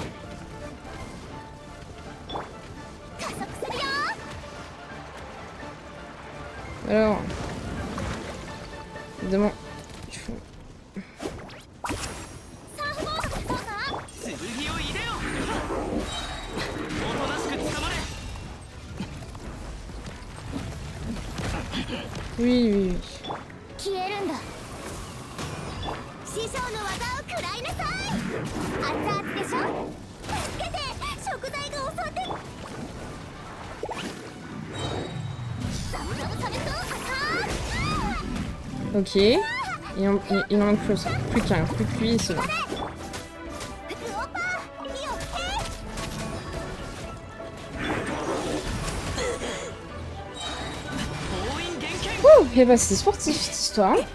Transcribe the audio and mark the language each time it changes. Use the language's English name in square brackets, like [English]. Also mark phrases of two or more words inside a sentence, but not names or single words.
[French] Alors, évidemment, il faut... Oui. [Japanese] 消えるんだ。師匠の技を食らいなさい。熱々でしょ。助けて、食材が襲って。サムサムサメとアタック。 [French] Ok. Il en manque plus qu'un. Plus que lui, c'est bon. Ouh, et bah c'est sportif cette histoire.